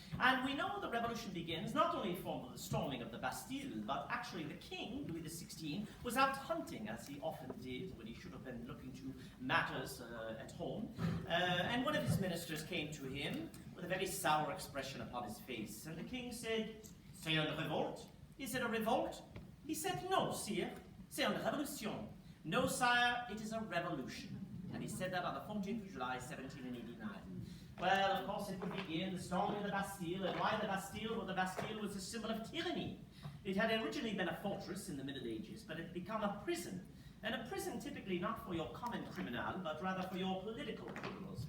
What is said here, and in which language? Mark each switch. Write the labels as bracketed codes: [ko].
[en] And we know the revolution begins not only from the storming of the Bastille, but actually the king, Louis XVI, was out hunting, as he often did when he should have been looking to matters at home. And one of his ministers came to him with a very sour expression upon his face. And the king said, [fr] "C'est une révolte? [en] Is it a revolt?" He said, "No, sire, [fr] c'est une révolution." [en] "No, sire, it is a revolution." And he said that on the 14th of July, 1789. Well, of course, it would begin the storming of the Bastille. And why the Bastille? Well, the Bastille was a symbol of tyranny. It had originally been a fortress in the Middle Ages, but it had become a prison. And a prison typically not for your common criminal, but rather for your political criminals.